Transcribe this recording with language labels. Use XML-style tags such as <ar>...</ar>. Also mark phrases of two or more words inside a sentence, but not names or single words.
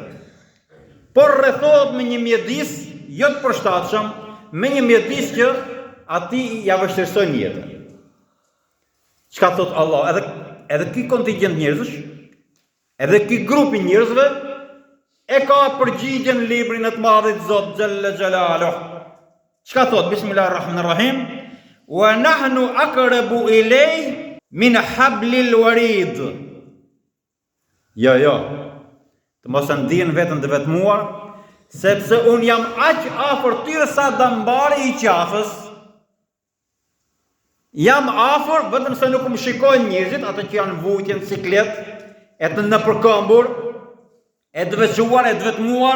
<sq>Por rrethohet me një mjedis jo të përshtatshëm, me një mjedis që atij ja vështirëson jetën. Çka thot Allah? Edhe ky kontingjent njerëzish Edhe ky grupi njerëzve e ka përgjigjen librin e të madhit Zot</sq> <ar>جل جلاله.</ar> <sq>Çka thot?</sq> <ar>بسم الله الرحمن الرحيم. ونحن أقرب إليه من حبل الوريد.</ar> <sq>Jo. Të mos e ndjen veten të vetmuar, sepse un jam aq afër tyre sa dambari I qafës. Jam afër, vetëm se nuk më shikojnë njerëzit, ata që janë vujtje në ciklet, e të nëpërkëmbur, e të veçuar, e të vetmuar.</sq>